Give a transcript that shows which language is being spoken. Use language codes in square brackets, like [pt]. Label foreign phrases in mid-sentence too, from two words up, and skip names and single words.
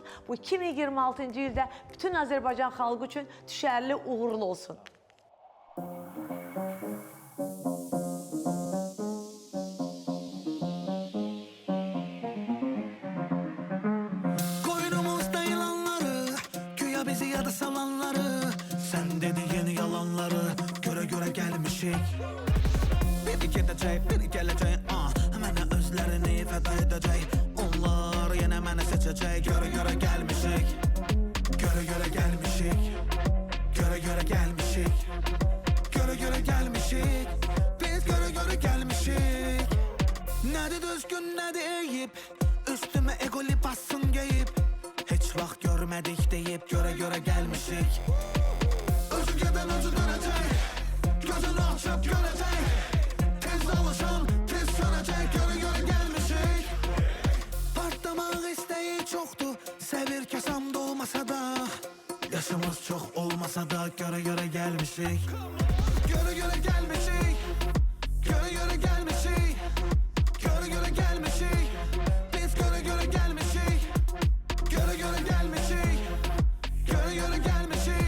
[az] Bu 2026-cı ildə bütün Azərbaycan xalqı üçün düşərli, uğurlu olsun. [tr] Koynumuzda yılanları, güya bizi yada salanları, sen dediğin yalanları göre göre gelmişik. Biri gidecek, biri gelecek, [az] mənə özlərini fəda edəcək. Onlar yenə mənə seçəcək, [tr] göre göre gelmişik. Göre göre gelmişik. Göre göre gelmişik. Göre göre gelmişik. Biz göre göre gelmişik. [az] Nədir düzgün, nədir eyib, üstüme egoli bassın geyib. Heç vaxt görmədik deyib, [tr] göre göre gelmişik. [az] Özü gedən özü dönəcək, gözünü açıb görəcək. Tez alışan, tez sönəcək, [tr] göre göre gelmişik. [az] Partlamaq istəyi çoxdur, sevir kəsam da olmasa da. Yaşımız çox olmasa da, [tr] göre göre gelmişik. Göre göre gelmişik. Göre göre gelmişik. Göre göre gelmişik. Biz göre göre gelmişik. Göre göre gelmişik. Göre göre gelmişik.